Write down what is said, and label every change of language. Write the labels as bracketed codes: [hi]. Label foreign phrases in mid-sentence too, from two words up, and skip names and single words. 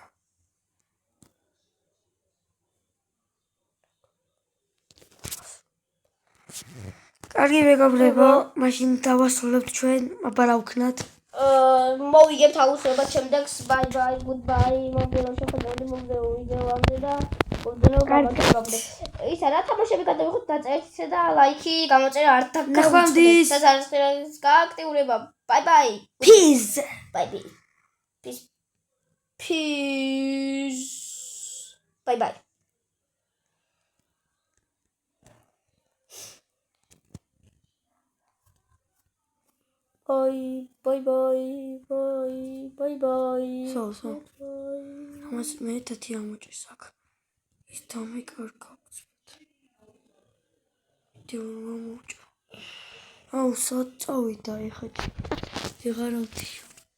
[ka] კარგი მეგობრებო, მაშინ დავასრულებთ ჩვენ, აბა რა ვქნათ? მოვიგებთ აუცილებლად შემდეგს. [en] Bye, goodbye. [ka] მომდევნო შეხვედრამდე, მომდევნო ვიდეოამდე და მომდევნო გამარჯვებამდე. ისა რა თამაშები გადავიღოთ, დაწერეთ და ლაიქი, გამოწერა არ ნახვამდის. დასაწყისის გააქტიურება. [en] Bye. Peace. Bye. Peace. Bye. Bye. So. [ka] ამას მე თათი ამოჭრის აქ. ის დამეკარგავს. დიო მოჭრა. აუ სად წავიდა ეხეთ. ვეღარ ავთიშო.